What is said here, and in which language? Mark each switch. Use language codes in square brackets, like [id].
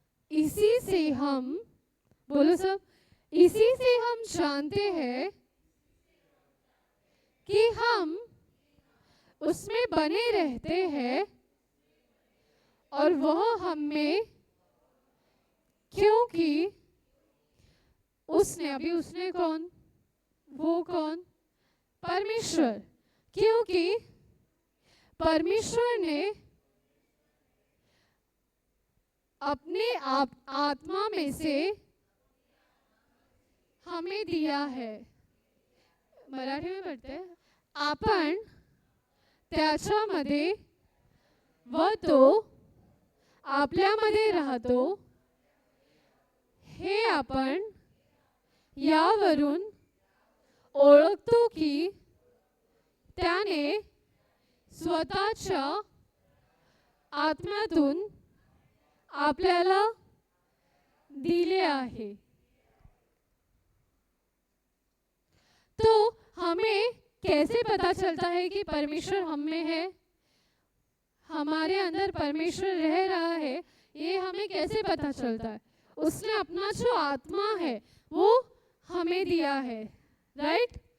[hi] इसी से हम, बोलो सब, इसी से हम जानते हैं कि हम उसमें बने रहते हैं और वह हमें, क्योंकि उसने कौन? वो कौन? परमेश्वर। क्योंकि परमेश्वर ने अपने आत्मा में से हमें दिया है। मराठी में पढ़ते हैं, [mr] आपण त्याच्यामध्ये व तो आपल्यामध्ये राहतो हे आपण यावरून ओळखतो की त्याने स्वतःच्या आत्म्यातून आपल्याला दिले आहे। [hi] तो हमें कैसे पता चलता है कि परमेश्वर हम में है, हमारे अंदर परमेश्वर रह रहा है? ये हमें कैसे पता चलता है? उसने अपना जो आत्मा है वो हमें दिया है, राइट?